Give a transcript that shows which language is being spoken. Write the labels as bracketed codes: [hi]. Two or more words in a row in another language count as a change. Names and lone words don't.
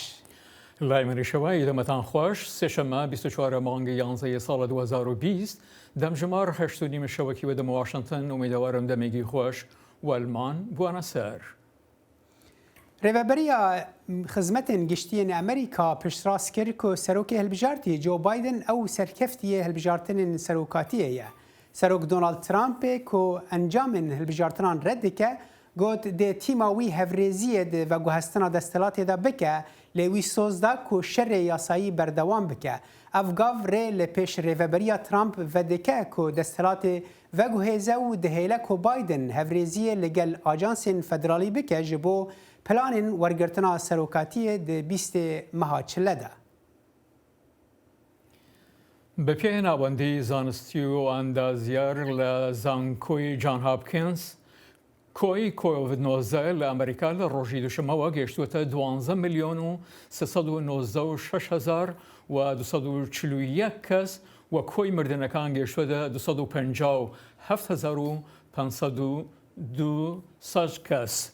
[ku] لای منیشەوەی دەمەتان خۆش سێشەممە 24 مانگی 11 ساڵە 2020 دەمژمار 8 شەوەکی وە دەم واشنگتن ئومیدوارم دەمێکی خۆش وەلمان بوانە سەر. رێوەبەریە خزمەتên گشتیên ئەمریکا پشتڕاست کرد و سەرۆکی هەڵبژاردی جو بایدن ئەو سەرکەفتیە هەڵبژاردنên سەرۆکاتیەیە. سەرۆک دۆناڵد ترامپێک و ئەنجامên هەڵبژاردنان ڕەت dike got dê tîma wî hevrêziyê di veguhestina destelatê de bike lê wî soz da ku şerê yasayî berdewam bike. Ev gav rê li pêş rêveberiya Trump vedike ku destelatê veguhêze û dihêle ku Biden hevrêziyê li gel ajansên federalî bike ji bo planên wergirtina serokatiyê di 20 meha çile de. [ckb] بە پێی ناوەندی زانستی و ئەندازیار لە زانکۆی جان هاپکینز کۆی کۆڤید-19 لە ئەمریکا لە ڕۆژی دووشەمەوە گەیشتووەتە 12 ملیۆن و 396,241 کەس و کۆی مردنەکان گەیشتووەتە 257,502 کەس.